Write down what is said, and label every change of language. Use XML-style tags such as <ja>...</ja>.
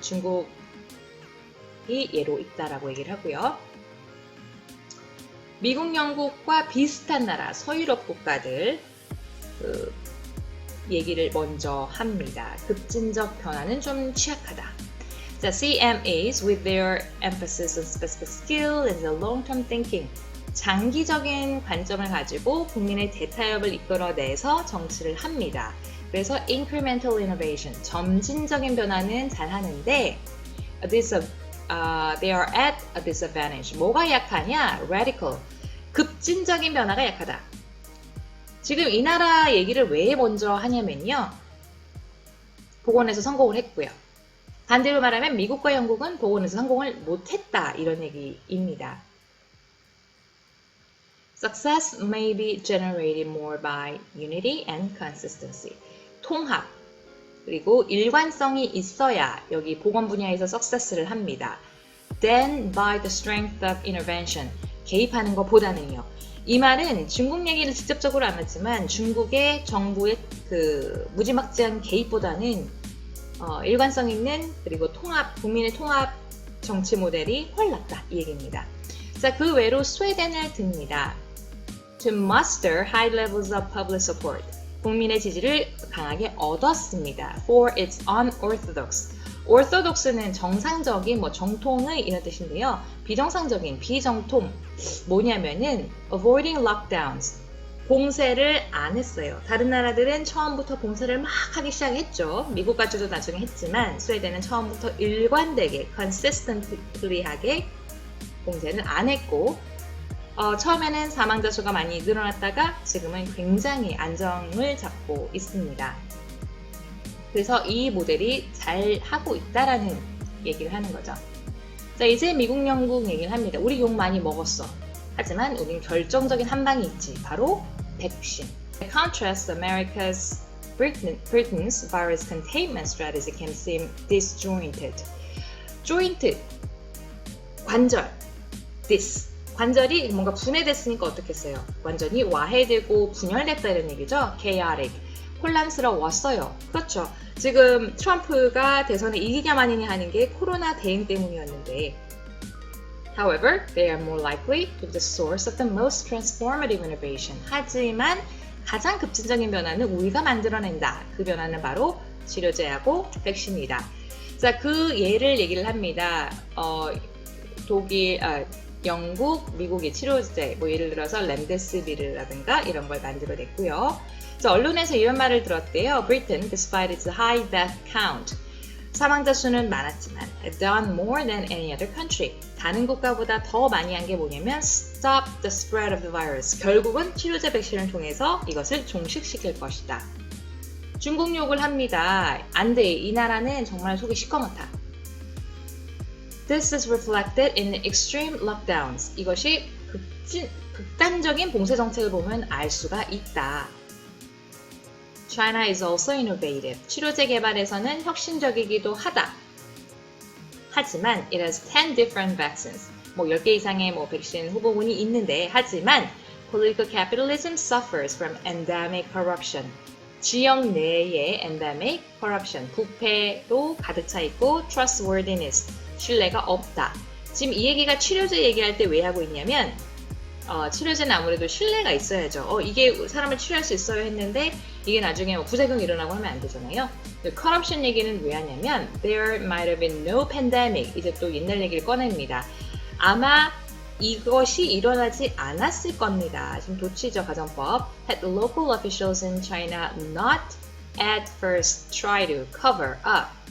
<ko>중국이 예로 있다라고 얘기를 하고요. 미국, 영국과 비슷한 나라, 서유럽 국가들 얘기를 먼저 합니다. 급진적 변화는 좀 취약하다.</ko> <en>자, CMAs with their emphasis on specific skill and the long-term thinking.</en> <ko>장기적인 관점을 가지고 국민의 대타협을 이끌어내서 정치를 합니다.</ko> <en>그래서 incremental innovation,</en> <ko>점진적인 변화는 잘 하는데</ko> <en>they are at a disadvantage.</en> <ko>뭐가 약하냐? Radical, 급진적인 변화가 약하다. 지금 이 나라 얘기를 왜 먼저 하냐면요. 보건에서 성공을 했고요. 반대로 말하면 미국과 영국은 보건에서 성공을 못했다. 이런 얘기입니다.</ko> <en>Success may be generated more by unity and consistency.</en> <ko>통합, 그리고 일관성이 있어야 여기 보건 분야에서 success를 합니다.</ko> <en>Then by the strength of intervention.</en> <ko>개입하는 것보다는요. 이 말은 중국 얘기를 직접적으로 안 했지만 중국의 정부의 그 무지막지한 개입보다는 일관성 있는 그리고 국민의 통합 정치 모델이 훨 낫다 이 얘기입니다. 자, 그 외로 스웨덴을 듭니다.</ko> <en>To muster high levels of public support.</en> <ko>국민의 지지를 강하게 얻었습니다.</ko> <en>For its unorthodox.</en> <ko>orthodox는 정상적인 정통의 이런 뜻인데요. 비정상적인 비정통 뭐냐면은</ko> <en>avoiding lockdowns.</en> <ko>봉쇄를 안 했어요. 다른 나라들은 처음부터 봉쇄를 막 하기 시작했죠. 미국까지도 나중에 했지만 스웨덴은 처음부터 일관되게 consistently하게 봉쇄는 안 했고 처음에는 사망자 수가 많이 늘어났다가 지금은 굉장히 안정을 잡고 있습니다. 그래서 이 모델이 잘 하고 있다라는 얘기를 하는 거죠. 자, 이제 미국, 영국 얘기를 합니다. 우리 욕 많이 먹었어. 하지만 우리는 결정적인 한 방이 있지. 바로 백신.</ko> <en>By contrast, Britain's virus containment strategy can seem disjointed. joint, 관절.</en> <ko>관절이 뭔가 분해됐으니까 어떻겠어요? 완전히 와해되고 분열됐다 이런 얘기죠. chaotic. 혼란스러웠어요. 그렇죠. 지금 트럼프가 대선에 이기냐 마느냐 하는 게 코로나 대응 때문이었는데</ko> <en>However, they are more likely to be the source of the most transformative innovation.</en> <ko>하지만 가장 급진적인 변화는 우리가 만들어낸다. 그 변화는 바로 치료제하고 백신이다. 자, 그 예를 얘기를 합니다. 독일, 영국, 미국의 치료제, 뭐 예를 들어서 렘데시비르라든가 이런 걸 만들어냈고요. 자, 언론에서 이런 말을 들었대요.</ko> <en>Britain, despite its high death count,</en> <ko>사망자 수는 많았지만</ko> <en>done more than any other country.</en> <ko>다른 국가보다 더 많이 한 게 뭐냐면</ko> <en>stop the spread of the virus.</en> <ko>결국은 치료제 백신을 통해서 이것을 종식시킬 것이다. 중국 욕을 합니다. 안 돼. 이 나라는 정말 속이 시커멓다.</ko> <en>This is reflected in the extreme lockdowns.</en> <ko>이것이 극단적인 봉쇄 정책을 보면 알 수가 있다.</ko> <en>China is also innovative.</en> <ko>치료제 개발에서는 혁신적이기도 하다. 하지만</ko> <en>it has 10 different vaccines.</en> <ko>뭐 10개 이상의 뭐 백신 후보군이 있는데 하지만</ko> <en>political capitalism suffers from endemic corruption.</en> <ko>지역 내의</ko> <en>endemic corruption.</en> <ko>부패로 가득 차 있고 trustworthiness. 신뢰가 없다. 지금 이 얘기가 치료제 얘기할 때 왜 하고 있냐면 치료제는 아무래도 신뢰가 있어야죠. 이게 사람을 치료할 수 있어요 했는데 이게 나중에 부작용이 일어나고 하면 안 되잖아요.</ko> <en>corruption</en> <ko>얘기는 왜 하냐면</ko> <en>there might have been no pandemic.</en> <ko>이제 또 옛날 얘기를 꺼냅니다. 아마 이것이 일어나지 않았을 겁니다. 지금 도치죠, 가정법.</ko> <en>Had local officials in China not at first try to cover up.</en>